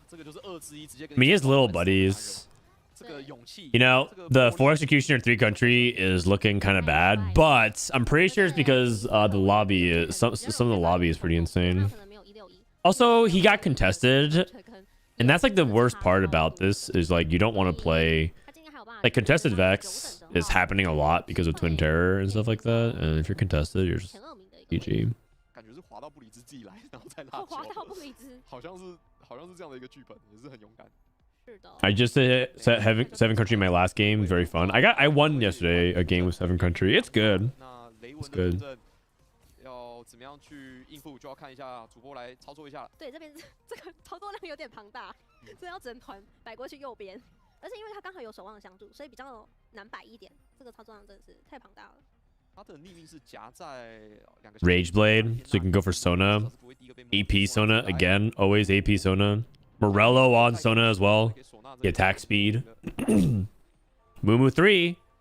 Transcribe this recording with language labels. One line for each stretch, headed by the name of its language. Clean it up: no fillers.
English: I mean, he has little buddies. You know, the 4 executioner 3 country is looking kind of bad, but I'm pretty sure it's because the lobby is some of the lobby is pretty insane. Also, he got contested, and that's like the worst part about this is like you don't want to play like contested Vex is happening a lot because of Twin Terror and stuff like that, and if you're contested, you're just GG.
Chinese: 感觉是滑到布里兹自己来，然后再拉球。滑到布里兹，好像是这样的一个剧本，也是很勇敢。
English: I just set 7 country in my last game. Very fun. I won yesterday a game with 7 country. It's good. It's good.
Chinese: 要怎么样去应付，就要看一下主播来操作一下了。对，这边这个操作量有点庞大，所以要整团摆过去右边，而且因为它刚好有守望的相助，所以比较难摆一点。这个操作量真的是太庞大了。
English: Rage Blade, so you can go for Sona. AP Sona again, always AP Sona. Morello on Sona as well. The attack speed. Mumu 3.